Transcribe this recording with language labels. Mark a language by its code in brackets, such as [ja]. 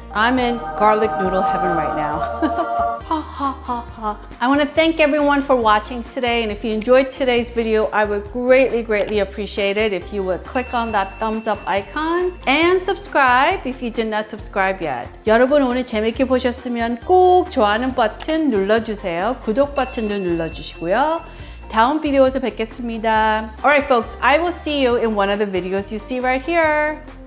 [en] I'm in garlic noodle heaven right now. Ha ha ha ha. I want to thank everyone for watching today, and if you enjoyed today's video, I would greatly appreciate it if you would click on that thumbs up icon and subscribe if you did not subscribe yet. [ko] 여러분 오늘 재밌게 보셨으면 꼭 좋아하는 버튼 눌러주세요. 구독 버튼도 눌러주시고요. 다음 비디오에서 뵙겠습니다. [en] Alright folks, I will see you in one of the videos you see right here.